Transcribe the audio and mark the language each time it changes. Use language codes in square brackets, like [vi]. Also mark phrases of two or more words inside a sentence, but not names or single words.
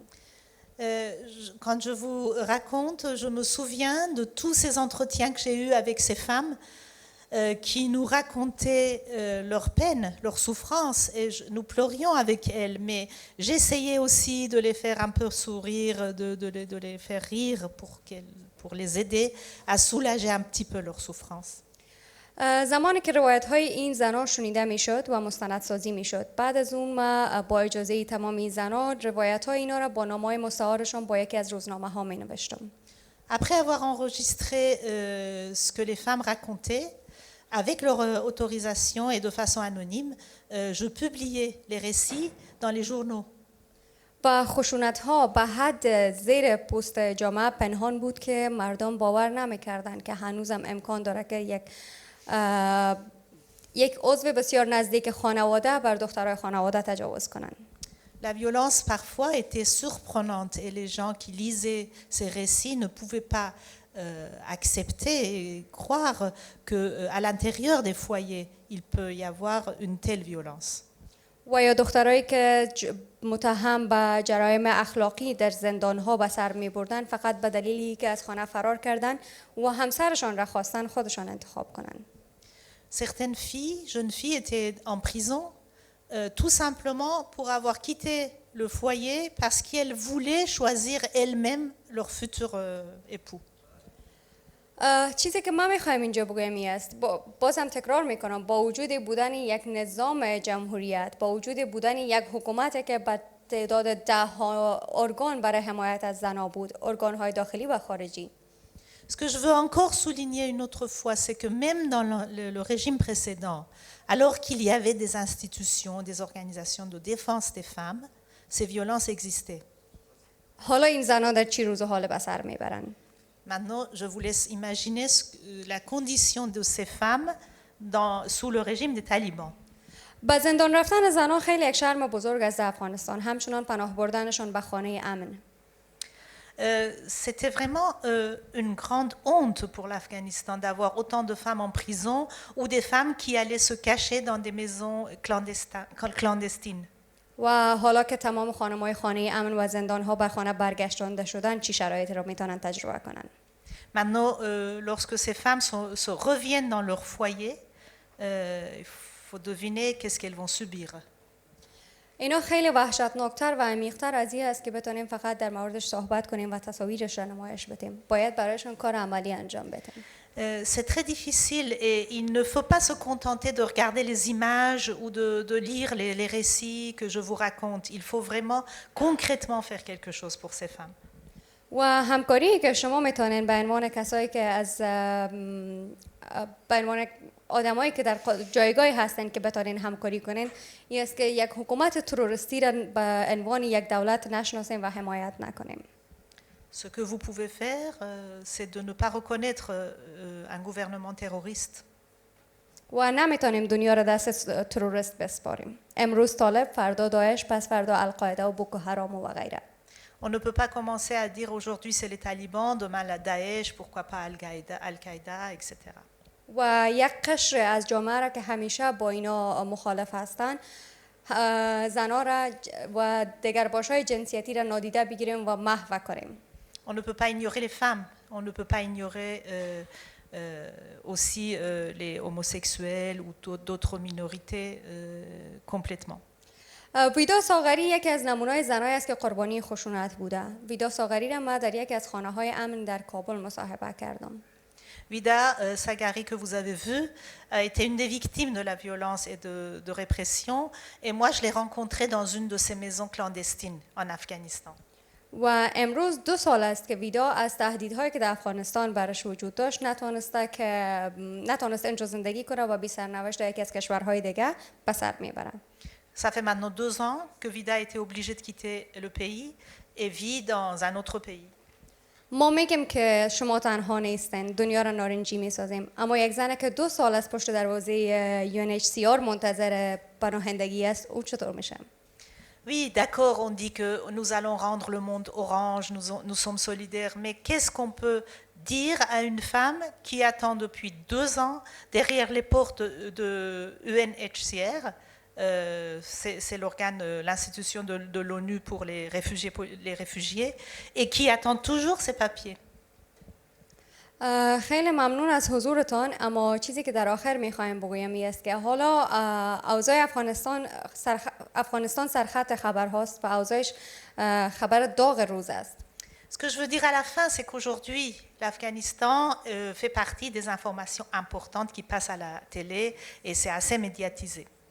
[fr] Quand je vous raconte, je me souviens de tous ces entretiens que j'ai eus avec ces femmes qui nous racontaient leur peine, leur souffrance, et nous pleurions avec elles, mais j'essayais aussi de les faire un peu sourire, de les faire rire pour les aider à soulager un petit peu leur souffrance. [fa] زمانی که روایت های این زنان شنیده میشد و مستندسازی میشد، بعد از اون ما با اجازه تمام این زنان روایت های اینا را با نامه‌های مستعارشان با یکی از روزنامه ها می نوشتم. [fr] Après avoir enregistré ce que les femmes racontaient, avec leur autorisation et de façon anonyme, je publiais les récits dans les journaux. [fa] با خشونت ها به حد زیر پوست جامعه پنهان بود که مردم باور نمیکردند که هنوزم امکان داره که یک عضو بسیار نزدیک خانواده بر دخترای خانواده تجاوز کنند. [fr] La violence parfois était surprenante et les gens qui lisaient ces récits ne pouvaient pas accepter et croire qu'à l'intérieur des foyers, il peut y avoir une telle violence. [fa] و یا دخترایی که متهم به جرایم اخلاقی در زندان‌ها به سر می‌بردن فقط به دلیلی که از خانه فرار کردن و همسرشان را خواستن خودشان انتخاب کنند. [fr] Certaines filles, jeunes filles étaient en prison tout simplement pour avoir quitté le foyer parce qu'elles voulaient choisir elles-mêmes leur futur époux. [fa] چیزی که ما میخوایم اینجا بگویم این است، بازم تکرار میکنم، با وجود بودن یک نظام جمهوریت، با وجود بودن یک حکومت که به تعداد 10 ارگان برای حمایت از زنان بود، ارگان‌های داخلی و خارجی. [fr] Ce que je veux encore souligner une autre fois, c'est que même dans le régime précédent, alors qu'il y avait des institutions, des organisations de défense des femmes, ces violences existaient. [fa] حالا این زنان در چی روز و حال به سر میبرند؟ [fr] Maintenant, je vous laisse imaginer la condition de ces femmes sous le régime des talibans. [fa] با زندان رفتن زنان خیلی یک شرم بزرگ است در افغانستان، همچنان پناه بردنشان به خانه امن. [fr] C'était vraiment une grande honte pour l'Afghanistan d'avoir autant de femmes en prison ou des femmes qui allaient se cacher dans des maisons clandestines. [fa] و حالا که تمام خانم‌های خانه امن و زندان‌ها به خانه برگشتانده شدن، چی شرایطی را میتونن تجربه کنن؟ [fr] Maintenant, lorsque ces femmes se reviennent dans leur foyer, il faut deviner qu'est-ce qu'elles vont subir. [fa] اینا خیلی وحشتناکتر و عمیق‌تر از این است که بتونیم فقط در موردش صحبت کنیم و تصاویرش را نمایش بدیم. باید برایشون کار عملی انجام بدیم. [fr] C'est très difficile et il ne faut pas se contenter de regarder les images ou de lire les récits que je vous raconte. Il faut vraiment concrètement faire quelque chose pour ces femmes. [fa] و همکاری که شما میتونین به عنوان کسایی که از به عنوان آدمایی که در جایگاهی هستن که بتونین همکاری کنین، این است که یک حکومت تروریستی را به عنوان یک دولت نشناسیم و حمایت نکنیم. [fr] Ce que vous pouvez faire, c'est de ne pas reconnaître un gouvernement terroriste. [fa] و نمیتونیم دنیا را دست تروریست بسپاریم. امروز طالب، فردا داعش، پس فردا القاعده و بوکو حرام و غیره. [fr] On ne peut pas commencer à dire aujourd'hui c'est les talibans, demain la Daesh, pourquoi pas Al-Qaïda, etc. [fa] و یک قشر از جامعه را که همیشه با اینا مخالف هستند، زنها را و دگرباش‌های جنسیتی را نادیده بگیریم و محو کنیم. [fr] On ne peut pas ignorer les femmes, on ne peut pas ignorer aussi les homosexuels ou d'autres minorités complètement. [fa] ویدا ساغری یکی از نمونه‌های زنایی است که قربانی خشونت بوده. ویدا ساغری را من در یکی از خانه‌های امن در کابل مصاحبه کردم. [fr] Vida Sagari, que vous avez vu, a été une des victimes de la violence et de répression. Et moi, je l'ai rencontrée dans une de ces maisons clandestines en Afghanistan. [fa] و امروز 2 سال است که ویدا از تهدیدهایی که در افغانستان برش وجود داشت نتونست اینجا زندگی کنه و بی سرنوشت یکی از کشورهای دیگه به سر میبره. [fr] Ça fait maintenant 2 ans que Vida a été obligée de quitter le pays et vit dans un autre pays. [fa] ما میگیم که شما تنها نیستین، دنیا را نارنجی میسازیم، اما یک زنه که 2 سال از پشت دروازه UNHCR منتظر پناهندگی است، او چطور میشه؟ [fr] Oui, d'accord, on dit que nous allons rendre le monde orange, nous sommes solidaires, mais qu'est-ce qu'on peut dire à une femme qui attend depuis 2 ans derrière les portes de UNHCR, c'est l'organe, l'institution de l'ONU pour les réfugiés, et qui attend toujours ses papiers. [fa] خیلی ممنون از حضورتان، اما چیزی که در آخر میخوایم بگویم این است که حالا اوضاع افغانستان سرخط خبر هاست و اوضاعش خبر داغ روز است. [fr] Ce que je veux dire à la fin, c'est qu'aujourd'hui, l'Afghanistan fait partie des informations importantes qui passent à la télé et c'est assez médiatisé.